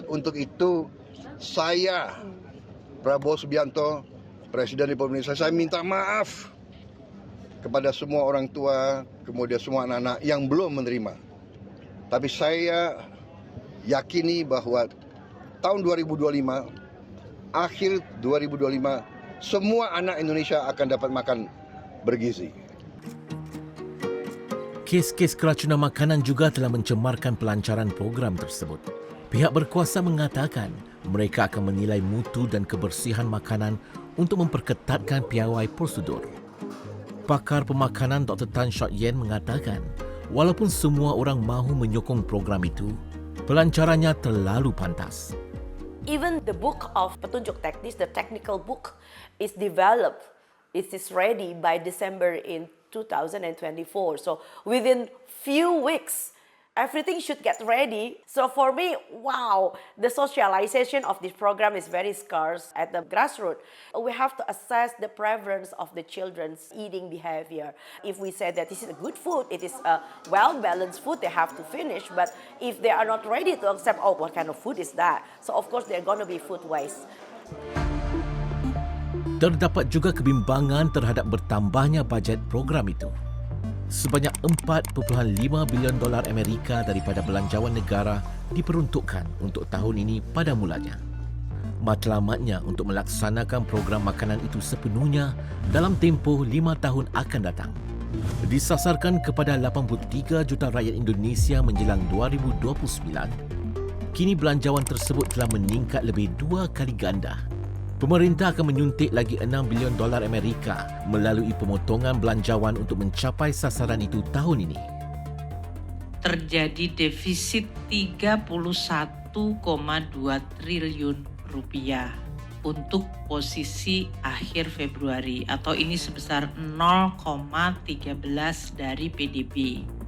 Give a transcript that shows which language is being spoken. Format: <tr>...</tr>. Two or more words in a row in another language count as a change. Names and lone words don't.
<id>Untuk itu saya, Prabowo Subianto, Presiden Republik Indonesia, saya minta maaf kepada semua orang tua, kemudian semua anak-anak yang belum menerima. Tapi saya yakini bahwa tahun 2025, akhir 2025, semua anak Indonesia akan dapat makan bergizi.</id> <ms>Kes-kes keracunan makanan juga telah mencemarkan pelancaran program tersebut. Pihak berkuasa mengatakan mereka akan menilai mutu dan kebersihan makanan untuk memperketatkan piawai prosedur. Pakar pemakanan Dr. Tan Shot Yen mengatakan, walaupun semua orang mahu menyokong program itu, pelancarannya terlalu pantas.</ms> <en>Even the book of</en> <id>petunjuk teknis,</id> <en>the technical book, is developed. It is ready by December in 2024. So within few weeks, everything should get ready. So for me, wow, the socialization of this program is very scarce at the grassroots. We have to assess the preference of the children's eating behavior. If we say that this is a good food, it is a well-balanced food, they have to finish. But if they are not ready to accept, oh, what kind of food is that? So of course, there are going to be food waste.</en> <ms>Terdapat juga kebimbangan terhadap bertambahnya bajet program itu. Sebanyak $4.5 bilion Amerika daripada belanjawan negara diperuntukkan untuk tahun ini pada mulanya. Matlamatnya untuk melaksanakan program makanan itu sepenuhnya dalam tempoh 5 tahun akan datang. Disasarkan kepada 83 juta rakyat Indonesia menjelang 2029, kini belanjawan tersebut telah meningkat lebih 2 kali ganda. Pemerintah akan menyuntik lagi $6 bilion Amerika melalui pemotongan belanjawan untuk mencapai sasaran itu tahun ini.</ms> <id>Terjadi defisit 31,2 triliun rupiah untuk posisi akhir Februari atau ini sebesar 0,13 dari PDB.</id>